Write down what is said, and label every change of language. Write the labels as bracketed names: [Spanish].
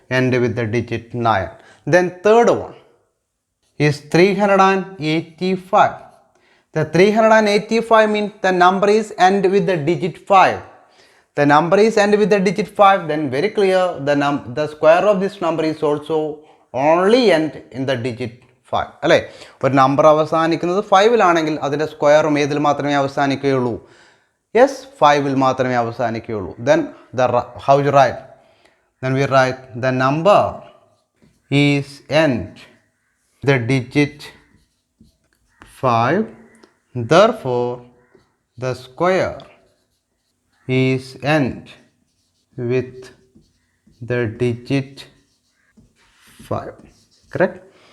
[English] End with the digit 9. Then third one is 385. The 385 means the number is end with the digit 5. The number is end with the digit 5, then very clear, the square of this number is also only end in the digit 5. [Malayalam] അല്ലേ, ഒരു number അവസാനിക്കുന്നത് 5 ആണെങ്കിൽ അതിൻ്റെ സ്ക്വയറും ഏതിൽ മാത്രമേ അവസാനിക്കുകയുള്ളൂ? Yes, 5 മാത്രമേ അവസാനിക്കുകയുള്ളൂ. [English] Then how you write? Then we write the number is end the digit 5, therefore the square is end with the digit 5. Correct?